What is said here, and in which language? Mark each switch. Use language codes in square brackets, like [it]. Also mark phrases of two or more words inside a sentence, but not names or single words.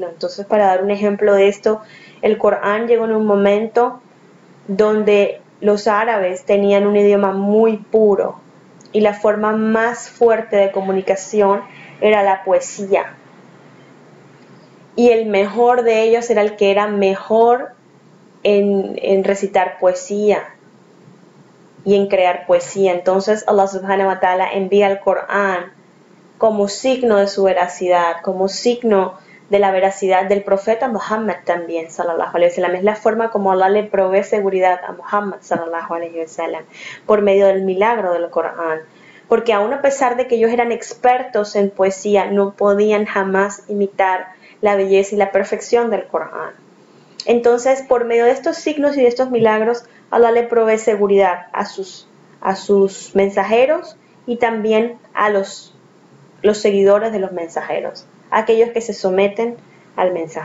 [es] Entonces, para dar un ejemplo de esto, el Corán llegó en un momento donde los árabes tenían un idioma muy puro y la forma más fuerte de comunicación era la poesía. Y el mejor de ellos era el que era mejor en recitar poesía y en crear poesía. Entonces Allah [ar] سبحانه وتعالى [es] envía el Corán como signo de su veracidad, como signo de la veracidad del profeta Muhammad también, [ar] صلى الله عليه وسلم. [es] Es la forma como Allah le provee seguridad a Muhammad, [ar] صلى الله عليه وسلم, [es] por medio del milagro del Corán. Porque aún a pesar de que ellos eran expertos en poesía, no podían jamás imitar la belleza y la perfección del Corán. Entonces, por medio de estos signos y de estos milagros, Allah le provee seguridad a sus mensajeros y también a los seguidores de los mensajeros, aquellos que se someten al mensaje.